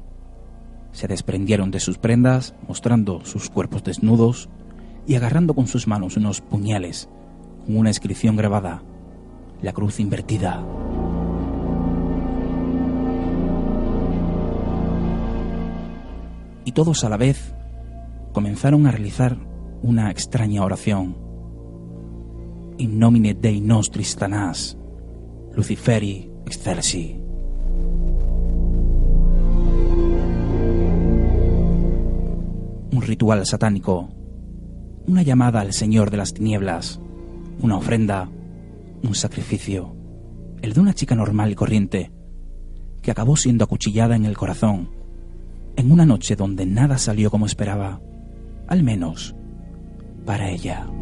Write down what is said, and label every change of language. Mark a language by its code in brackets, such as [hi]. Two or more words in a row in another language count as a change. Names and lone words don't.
[es] Se desprendieron de sus prendas, mostrando sus cuerpos desnudos y agarrando con sus manos unos puñales con una inscripción grabada: la cruz invertida. Y todos a la vez comenzaron a realizar una extraña oración: [la] In nomine Dei nostri Satanas, Luciferi excelsi. [es] Un ritual satánico, una llamada al Señor de las Tinieblas, una ofrenda, un sacrificio, el de una chica normal y corriente, que acabó siendo acuchillada en el corazón, en una noche donde nada salió como esperaba, al menos para ella.